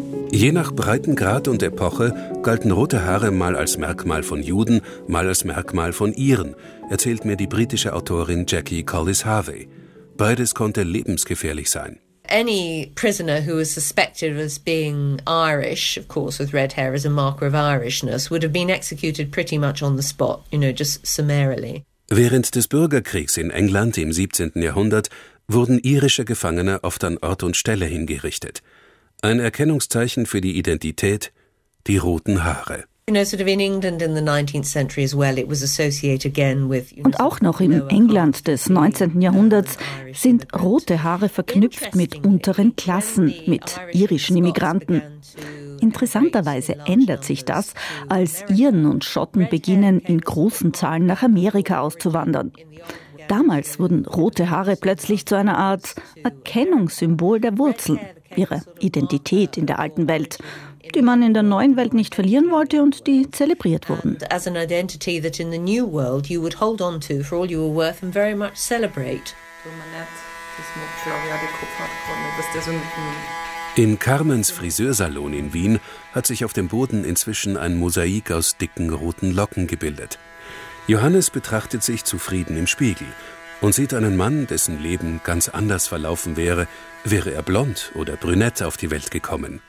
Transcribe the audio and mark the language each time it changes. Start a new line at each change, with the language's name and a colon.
German: Je nach Breitengrad und Epoche galten rote Haare mal als Merkmal von Juden, mal als Merkmal von Iren, erzählt mir die britische Autorin Jackie Collis-Harvey. Beides konnte lebensgefährlich sein.
English: Any prisoner who was suspected as being Irish, of course, with red hair as a marker of Irishness, would have been executed pretty much on the spot, you know, just summarily.
German: Während des Bürgerkriegs in England im 17. Jahrhundert wurden irische Gefangene oft an Ort und Stelle hingerichtet. Ein Erkennungszeichen für die Identität, die roten Haare. Und auch noch im England des 19. Jahrhunderts sind rote Haare verknüpft mit unteren Klassen, mit irischen Immigranten. Interessanterweise ändert sich das, als Iren und Schotten beginnen, in großen Zahlen nach Amerika auszuwandern. Damals wurden rote Haare plötzlich zu einer Art Erkennungssymbol der Wurzeln, ihrer Identität in der alten Welt, die man in der neuen Welt nicht verlieren wollte und die zelebriert wurden.
English: As an identity that in the new world you would hold on to for all you were worth and very much celebrate.
German: In Carmens Friseursalon in Wien hat sich auf dem Boden inzwischen ein Mosaik aus dicken roten Locken gebildet. Johannes betrachtet sich zufrieden im Spiegel und sieht einen Mann, dessen Leben ganz anders verlaufen wäre, wäre er blond oder brünett auf die Welt gekommen.